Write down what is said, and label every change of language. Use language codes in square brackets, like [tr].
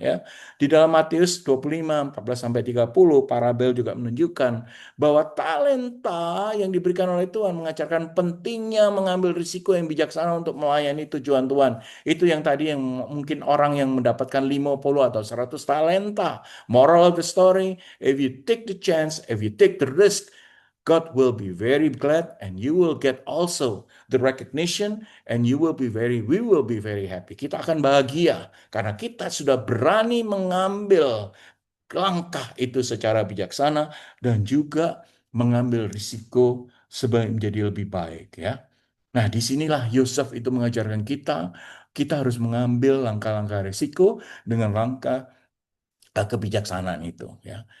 [id] Ya, di dalam Matius 25, 14-30, parabel juga menunjukkan bahwa talenta yang diberikan oleh Tuhan mengajarkan pentingnya mengambil risiko yang bijaksana untuk melayani tujuan Tuhan. Itu yang tadi yang mungkin orang yang mendapatkan 50 atau 100 talenta. [en] Moral of the story, if you take the chance, if you take the risk, God will be very glad and you will get also the recognition and we will be very happy. [id] Kita akan bahagia karena kita sudah berani mengambil langkah itu secara bijaksana dan juga mengambil risiko sebagai menjadi lebih baik ya. Nah, disinilah Yosef itu mengajarkan kita, kita harus mengambil langkah-langkah risiko dengan langkah kebijaksanaan itu ya.